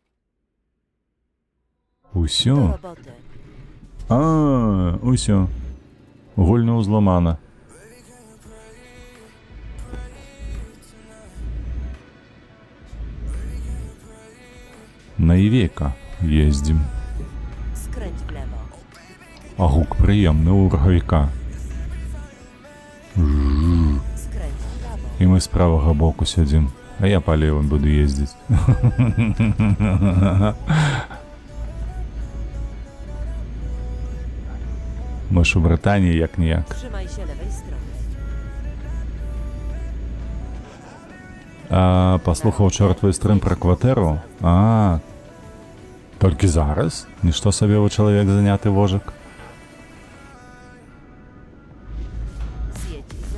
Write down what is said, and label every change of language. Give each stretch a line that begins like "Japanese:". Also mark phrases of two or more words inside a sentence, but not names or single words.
Belarusian: Усё. Усё. Гульня ўзламана. На Івейка ездзім.
Polish: Skręć w lewo.
Belarusian: А гук прыемны ў рагавіка.
Polish: Skręć w prawo.
Belarusian: І мы з правага боку сядзім. А я па левым буду ездзіць. Мы ж у Брытаніі як-ніяк.
Polish: Trzymaj się lewej strony.
Belarusian: Паслухаў учора твой стрым пра кватэру. Толькі зараз? Нішто сабе вы чалавек заняты вожак.
Polish: Zjedź